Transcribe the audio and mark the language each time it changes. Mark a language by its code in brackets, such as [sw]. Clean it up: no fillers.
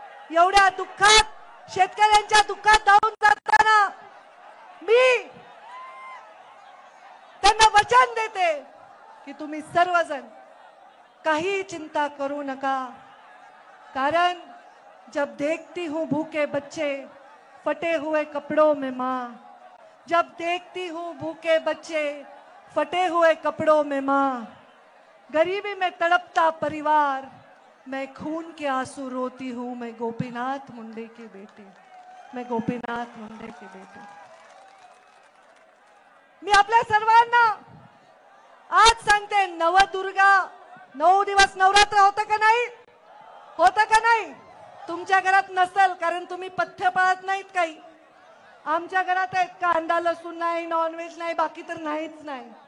[mr] एवढ्या दुःखात, शेतकऱ्यांच्या दुःखात धावून जाताना मी त्यांना वचन देते की तुम्ही सर्वजण काही चिंता करू नका. कारण [hi] जब देखती हूँ भूखे बच्चे फटे हुए कपड़ों में माँ, जब देखती हूँ भूखे बच्चे फटे हुए कपड़ों में माँ, गरीबी में तड़पता परिवार, मैं खून के आंसू रोती हूँ, मैं गोपीनाथ मुंडे की बेटी, मैं गोपीनाथ मुंडे की बेटी. [mr] मी आपल्या सर्वांना आज सांगते, नवदुर्गा 9 दिवस नवरात्र होतं का नाही? होतं का नाही? तुमच्या घरात नसेल कारण तुम्ही पथ्य पाळत नाहीत काही. आमच्या घरात आहेत, कांदा लसूण नाही, नॉनव्हेज नाही, बाकी तर नाहीच नाही.